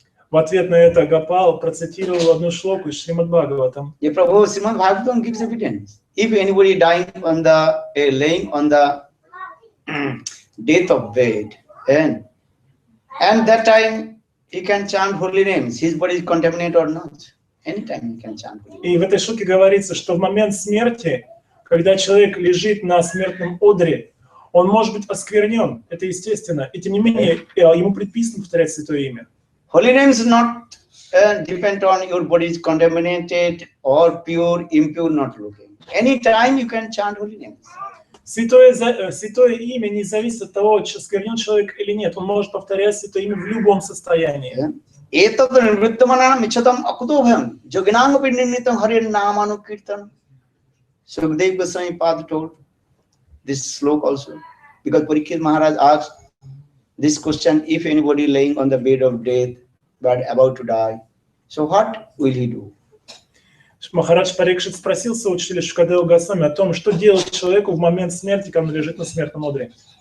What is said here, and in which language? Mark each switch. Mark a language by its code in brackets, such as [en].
[ru] В ответ на это Гопал процитировал одну шлоку из Шримад Бхагаватам. [en] Yeah, Prabhu, Srimad Bhagavatam gives evidence. If anybody dying on the laying on the death of bed, and that time he can chant holy names. His body is contaminated or not. Anytime he can chant holy names. [ru] И в этой шлоке говорится, что в момент смерти, когда человек лежит на смертном одре, он может быть осквернен. Это естественно. И тем не менее ему предписано повторять святое имя. [en] Holy names not depend on your body is contaminated or pure, impure, not looking. Anytime you can chant holy names. [ru] Святое имя не зависит от того, осквернен человек или нет. Он может повторять святое имя в любом состоянии. [sa] Etat nirvrittamana michatam akudobhyam joginanga pininitam harin namanu kirtan. [en] Sukdev Goswami Pad told this slok also, because Parikshit Maharaj asked this question: if anybody laying on the bed of death but about to die, so what will he do? [ru] Махарадж Парикшит спросил своего учителя Шукадева Госвами о том, что делать человеку в момент смерти, когда он лежит на смертном одре.